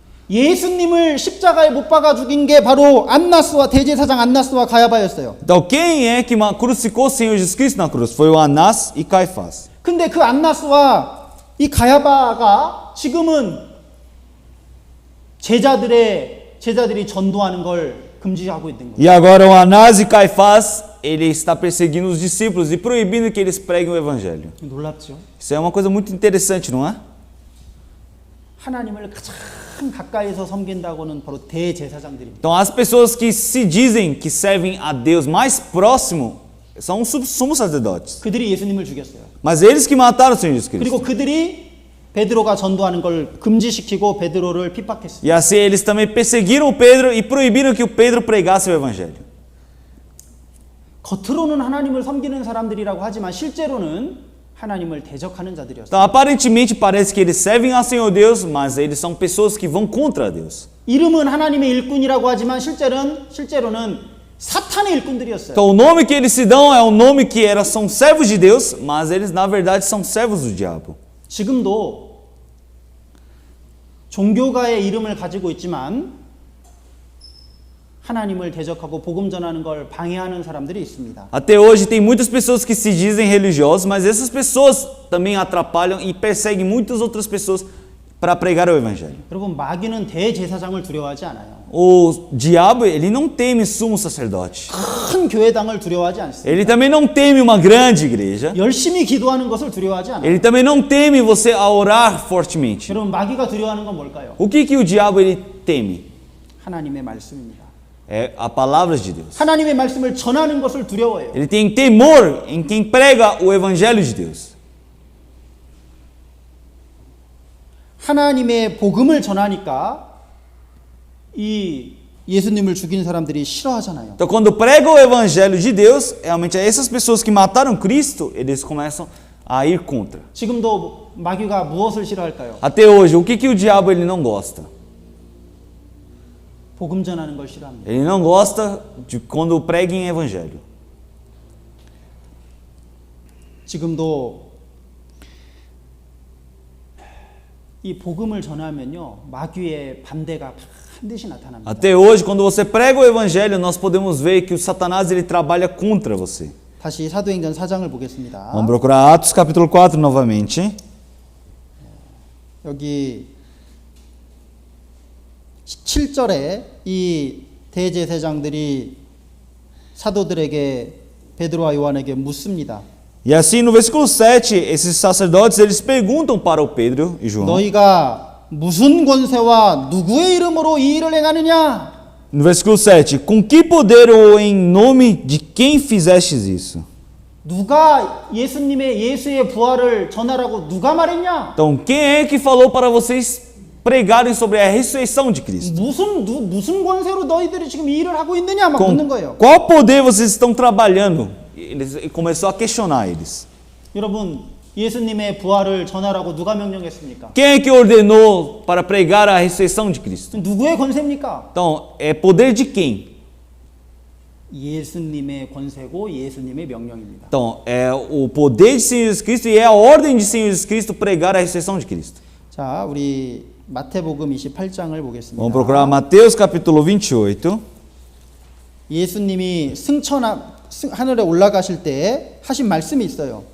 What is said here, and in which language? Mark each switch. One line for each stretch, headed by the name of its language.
Korean: 예수님을 십자가에 못 박아 죽인 게 바로 안나스와 대제사장 안나스와 가야바였어요.
Portuguese: Então, quem é que crucificou o Senhor Jesus Cristo na cruz? Foi o Anás e Caifás.
Korean: 근데 그 안나스와 이 가야바가 지금은 제자들이 전도하는 걸 금지하고 있는 거예요.
Portuguese: E agora o Anás e Caifás, ele está perseguindo os discípulos e proibindo que eles preguem o evangelho.
Korean: 놀랍죠?
Portuguese: Isso é uma coisa muito interessante, não é?
Korean: 하나님을 가장 가까이서 섬긴다고는 바로 대제사장들입니다.
Portuguese: Então, as pessoas que se dizem que servem a Deus mais próximo são os sumos sacerdotes.
Korean: 그들이 예수님을 죽였어요.
Portuguese: Mas eles que mataram o Senhor Jesus Cristo.
Korean: 그리고 그들이 베드로가 전도하는 걸 금지시키고 베드로를 핍박했어요.
Portuguese: E assim eles também perseguiram o Pedro e proibiram que o Pedro pregasse o evangelho.
Korean: 겉으로는 하나님을 섬기는 사람들이라고 하지만 실제로는 하나님을 대적하는 자들이었어요.
Portuguese: Então, aparentemente parece que eles servem ao Senhor Deus, mas eles são pessoas que vão contra Deus.
Korean: 이름은 하나님의 일꾼이라고 하지만 실제로는 사탄의 일꾼들이었어요.
Portuguese: Então, o nome que eles se dão é o nome que são servos de Deus, mas eles na verdade são servos do diabo.
Korean: 지금도 종교가의 이름을 가지고 있지만 하나님을 대적하고 복음 전하는 걸 방해하는 사람들이 있습니다.
Portuguese: Até hoje tem muitas pessoas que se dizem religiosas, mas essas pessoas também atrapalham e perseguem muitas outras pessoas para pregar o evangelho.
Korean: 여러분 마귀는 대제사장을 두려워하지 않아요.
Portuguese: O diabo, ele não teme sumo sacerdote.
Korean: 큰 교회당을 두려워하지 않습니다.
Portuguese: Ele também não teme uma grande igreja.
Korean: 열심히 기도하는 것을 두려워하지 않아요.
Portuguese: Ele também não teme você a orar fortemente.
Korean: 여러분 마귀가 두려워하는 건 뭘까요?
Portuguese: O que o diabo ele teme?
Korean: 하나님의 말씀입니다.
Portuguese: É a palavra de Deus.
Korean: 하나님의 말씀을 전하는 것을 두려워해요.
Portuguese: Ele tem temor em quem prega o evangelho de Deus.
Korean: 하나님의 복음을 전하니까 이 예수님을 죽인 사람들이 싫어하잖아요.
Portuguese: Então, quando prega o evangelho de Deus, realmente essas pessoas que mataram Cristo, eles começam a ir contra.
Korean: 지금도 마귀가 무엇을 싫어할까요?
Portuguese: Até hoje, o que o diabo ele não gosta?
Korean: 복음 전하는 걸 싫어합니다.
Portuguese: Ele não gosta de quando preguem evangelho.
Korean: 지금도 이 복음을 전하면요 마귀의 반대가 반드시 나타납니다.
Portuguese: Até hoje, quando você prega o evangelho, nós podemos ver que o Satanás ele trabalha contra você.
Korean: 다시 사도행전 4장을 보겠습니다.
Portuguese: Vamos procurar Atos capítulo 4 novamente.
Korean: 여기 7절에 이 대제사장들이 사도들에게 베드로와 요한에게 묻습니다.
Portuguese: E assim no versículo 7, esses sacerdotes eles perguntam para o Pedro e João.
Korean: 너희가 무슨 권세와 누구의 이름으로 이 일을 행하느냐?
Portuguese: No versículo 7, com que poder ou em nome de quem fizestes isso?
Korean: 누가 예수의 부활을 전하라고 누가 말했냐?
Portuguese: Então, quem é que falou para vocês pregarem sobre a ressurreição de Cristo?
Korean: 무슨 권세로 너희들이 지금 이 일을 하고 있느냐? 막 묻는 거예요.
Portuguese: Qual poder vocês estão trabalhando? Ele começou a questionar eles.
Korean: 여러분, 예수님의 부활을 전하라고 누가 명령했습니까?
Portuguese: Quem é que ordenou para pregar a ressurreição de Cristo?
Korean: 누구의 권세입니까?
Portuguese: Então, é poder de quem?
Korean: 예수님의 권세고 예수님의 명령입니다.
Portuguese: Então, é o poder de Senhor Jesus Cristo e é a ordem de Senhor Jesus Cristo pregar a ressurreição de Cristo.
Korean: 자, 우리 마태복음 28장을 보겠습니다.
Portuguese: Vamos procurar Mateus capítulo 28.
Korean: 예수님이 하늘에 올라가실 때 하신 말씀이 있어요.